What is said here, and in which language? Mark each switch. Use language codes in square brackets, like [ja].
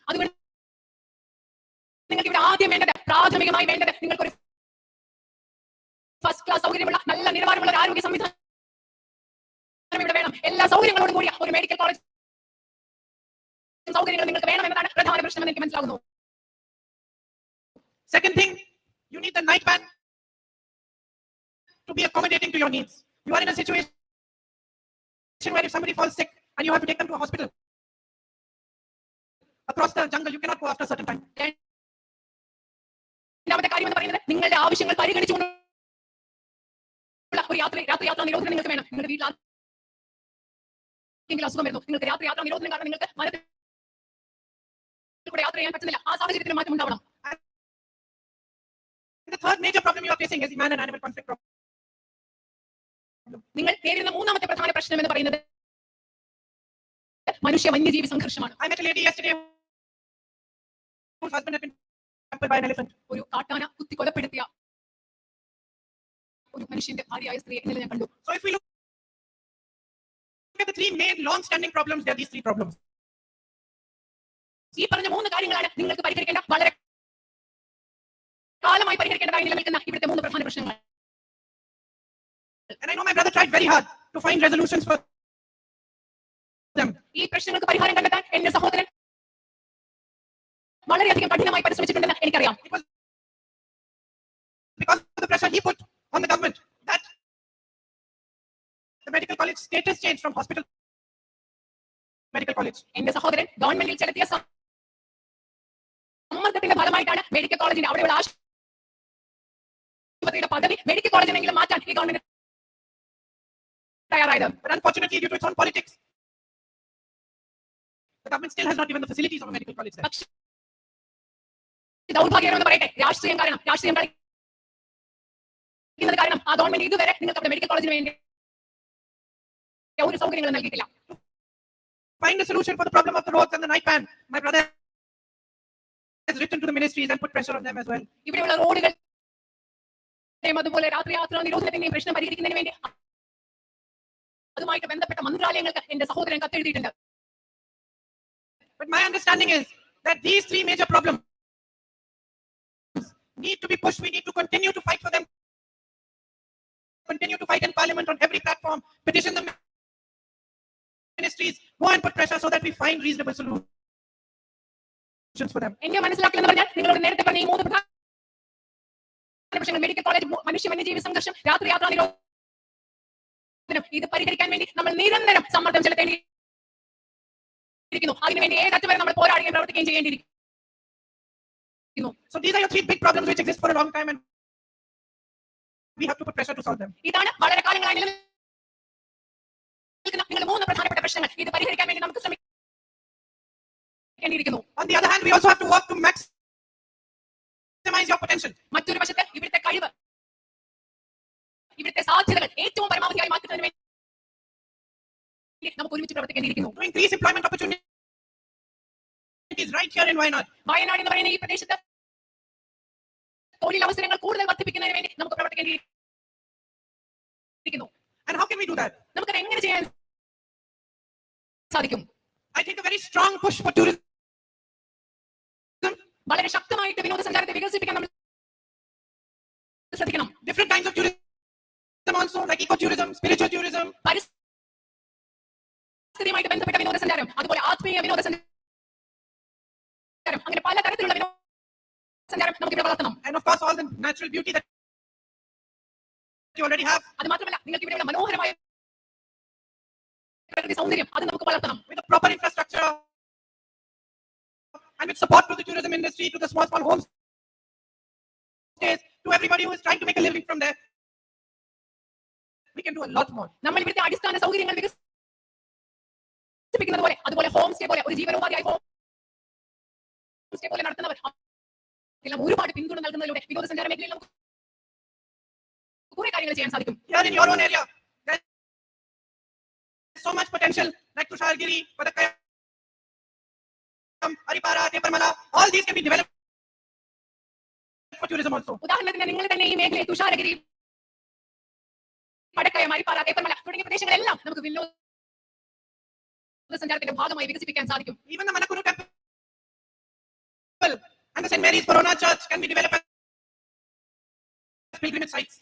[ml] അതുകൊണ്ട് നിങ്ങൾക്ക് ഇവിടെ ആദ്യം വേണ്ടത്, പ്രാഥമികമായി വേണ്ടത്, നിങ്ങൾക്ക് ഒരു ഫസ്റ്റ് ക്ലാസ് സൗകര്യമുള്ള നല്ല നിലവാരമുള്ള ഒരു ആരോഗ്യ സംവിധാനം ഇവിടെ വേണം. എല്ലാ സൗകര്യങ്ങളോടും കൂടിയ ഒരു മെഡിക്കൽ കോളേജ് സൗകര്യങ്ങൾ നിങ്ങൾക്ക് വേണം എന്നതാണ് പ്രധാന പ്രശ്നം എന്ന് എനിക്ക് മനസ്സിലാകുന്നു. [en] Second thing, you need the night ban to be accommodating to your needs. You are in a situation where if somebody falls sick and you have to take them to a hospital across the jungle, you cannot go after a certain time. [ml] രണ്ടാമത്തെ കാര്യം എന്ന് പറയുന്നത്, നിങ്ങളുടെ ആവശ്യങ്ങൾ പരിഗണിച്ചുകൊണ്ടുള്ള ഒരു രാത്രി യാത്രാ നിരോധനം നിങ്ങൾക്ക് വേണം. നിങ്ങളുടെ വീട്ടിൽ ആർക്കെങ്കിലും അസുഖം വരുന്നു, നിങ്ങൾക്ക് രാത്രി യാത്രാ നിരോധനം കാരണം നിങ്ങൾക്ക് മരത്തിൽ കൂടെ യാത്ര ചെയ്യാൻ പറ്റുന്നില്ല. ആ സാഹചര്യത്തിൽ മാറ്റം ഉണ്ടാവണം. [en] The third major problem you are facing is the man and animal conflict problem. [ml] നിങ്ങൾ നേരിടുന്ന മൂന്നാമത്തെ പ്രധാന പ്രശ്നം എന്ന് പറയുന്നത് മനുഷ്യ വന്യജീവി സംഘർഷമാണ്. [en] I met a lady yesterday whose husband had been trampled by an elephant. [ml] ഒരു കാട്ടാന കുത്തി കൊലപ്പെടുത്തിയ ഒരു മനുഷ്യന്റെ ഭാര്യയായ സ്ത്രീയെ ഇന്നലെ ഞാൻ കണ്ടു. [en] So if we look at the three main long-standing problems, there are these three problems. [ml] ഈ പറഞ്ഞ മൂന്ന് കാര്യങ്ങളാണ് നിങ്ങൾക്ക് പരിഹരിക്കേണ്ട വളരെ കാലമായി പരിഹരിക്കേണ്ടതായി നിലനിൽക്കുന്ന ഇവിടുത്തെ മൂന്ന് പ്രധാന പ്രശ്നങ്ങൾ. [en] And I know my brother tried very hard to find resolutions for them. [ml] ഈ പ്രശ്നങ്ങൾക്ക് പരിഹാരം കണ്ടെത്താൻ എന്റെ സഹോദരൻ വളരെയധികം കഠിനമായി പരിശ്രമിച്ചിട്ടുണ്ടെന്ന് എനിക്കറിയാം. [en] It was because of the pressure he put on the government that the medical college status changed from hospital to medical college. [ml] എന്റെ സഹോദരൻ ഗവൺമെന്റിൽ ചെലുത്തിയ സമ്മർദ്ദത്തിന്റെ ഫലമായിട്ടാണ് മെഡിക്കൽ കോളേജിന്റെ അവിടെയുള്ള ആശുപത്രിയുടെ പദവി മെഡിക്കൽ കോളേജിനെങ്കിലും മാറ്റാൻ ഈ ഗവൺമെന്റ് തയ്യാറായത്. [en] But unfortunately, due to its own politics, the government still has not given the facilities of a medical college there. [ml] പക്ഷേ ദൗർഭാഗ്യകരമെന്ന് പറയട്ടെ, രാഷ്ട്രീയം കളിക്കുന്നത് കാരണം ആ ഗവൺമെന്റ് ഇതുവരെ നിങ്ങൾക്ക് അവിടെ മെഡിക്കൽ കോളേജിന് വേണ്ടി ഒരു സൗകര്യങ്ങളും നൽകിയിട്ടില്ല. [en] Find a solution for the problem of the roads and the night ban. My brother has written to the ministries and put pressure on them as well. [ml] ഇവിടെയുള്ള റോഡുകൾ അതുപോലെ രാത്രി യാത്രാ നിരോധനത്തിന്റെയും പ്രശ്നം പരിഹരിക്കുന്നതിന് വേണ്ടി അതുമായിട്ട് ബന്ധപ്പെട്ട മന്ത്രാലയങ്ങൾക്ക് എന്റെ സഹോദരൻ കത്തെഴുതിയിട്ടുണ്ട്. [en] But my understanding is that these three major problems need to be pushed. We need to continue to fight for them. Continue to fight in parliament on every platform. Petition the ministries. Go and put pressure so that we find reasonable solutions for them. [ml] എന്നെ മനസ്സിലാക്കില്ലെന്ന് പറഞ്ഞാൽ നിങ്ങളോട് നേരത്തെ പറഞ്ഞ ഈ മൂന്ന് പ്രധാന പ്രശ്നങ്ങൾ medical college, മനുഷ്യ വന്യജീവി സംഘർഷം, രാത്രി യാത്രാ നിരോധനം, ഇത് പരിഹരിക്കാൻ വേണ്ടി നമ്മൾ നിരന്തരം സമ്മർദ്ദം ചെലുത്തേണ്ടിയിരിക്കുന്നു. അതിനുവേണ്ടി ഏതറ്റം വരെ നമ്മൾ പോരാടുകയും പ്രവർത്തിക്കുകയും ചെയ്യേണ്ടിയിരിക്കുന്നു. [en] So these are your three big problems which exist for a long time, and we have to put pressure to solve them. [ml] ഇതാണ് വളരെ കാലങ്ങളായി നിലനിൽക്കുന്ന നിങ്ങൾ മൂന്ന് പ്രധാനപ്പെട്ട പ്രശ്നങ്ങൾ. ഇത് പരിഹരിക്കാൻ വേണ്ടി നമുക്ക് ശ്രമിക്കേണ്ടിയിരിക്കുന്നു. [en] On the other hand, we also have to work to maximize your potential. [ml] മറ്റൊരു വശത്ത് ഇവിടുത്തെ കഴിവ്, ഇവിടുത്തെ സാധ്യതകൾ ഏറ്റവും പരമാവധിയായി മാറ്റുന്നതിന് വേണ്ടി നമുക്ക് ഒരുമിച്ച് പ്രവർത്തിക്കേണ്ടിയിരിക്കുന്നു. [en] To increase employment opportunities right here in Wayanad. [ml] Wayanad എന്ന് പറയുന്ന ഈ പ്രദേശത്ത് തൊഴിലവസരങ്ങൾ കൂടുതൽ വർദ്ധിപ്പിക്കുന്നതിന് വേണ്ടി നമുക്ക് പ്രവർത്തിക്കേണ്ടിയിരിക്കുന്നു. [en] And how can we do that? [ml] നമുക്കത് എങ്ങനെ ചെയ്യാൻ സാധിക്കും? [en] I think a very strong push for tourism. [ml] വളരെ ശക്തമായിട്ട് വിനോദസഞ്ചാരത്തെ വികസിപ്പിക്കാൻ നമ്മൾ ശ്രദ്ധിക്കണം. [en] Different kinds of tourism also, like ecotourism, spiritual tourism. [ml] പരിസ്ഥിതിയുമായിട്ട് ബന്ധപ്പെട്ട വിനോദസഞ്ചാരം, അതുപോലെ ആത്മീയ വിനോദസഞ്ചാരം, അങ്ങനെ പല തരത്തിലുള്ള വിനോദസഞ്ചാരം നമുക്ക് ഇവിടെ വളർത്തണം. [en] And of course, all the natural beauty that you already have. [ml] അത് മാത്രമല്ല, നിങ്ങൾക്ക് ഇവിടെയുള്ള മനോഹരമായ പ്രകൃതി സൗന്ദര്യം അത് നമുക്ക് വളർത്തണം. [en] With the proper infrastructure and with support to the tourism industry, to the small homes, to everybody who is trying to make a living from there, we can do a lot more. [ml] നമ്മൾ ഇവിടുത്തെ അടിസ്ഥാന സൗകര്യങ്ങൾ വികസിപ്പിക്കുന്നത് പോലെ, അതുപോലെ home stay പോലെ ഒരു ജീവനോപാധിയായി home stay പോലെ നടത്തുന്നവർ എല്ലാം ഒരുപാട് പിന്തുണ നൽകുന്നതിലൂടെ വിനോദസഞ്ചാര മേഖലയിൽ നമുക്ക് കുറെ കാര്യങ്ങൾ ചെയ്യാൻ സാധിക്കും. [en] Here in your own area, there's so much potential, like Tushargiri, Padakayam, Aripara, Teparmala, all these can be developed for tourism also. [ml] ഉദാഹരണത്തിന് നിങ്ങൾ തന്നെ ഈ മേഖലയിൽ തുഷാരഗിരി, പടക്കയം, അരിപ്പാറ, തേപ്പർമല തുടങ്ങിയ പ്രദേശങ്ങളെല്ലാം നമുക്ക് വിനോദസഞ്ചാരത്തിന്റെ ഭാഗമായി വികസിപ്പിക്കാൻ സാധിക്കും. [en] Even the Manakuru temple and the St. Mary's Corona Church can be developed as pilgrimage sites.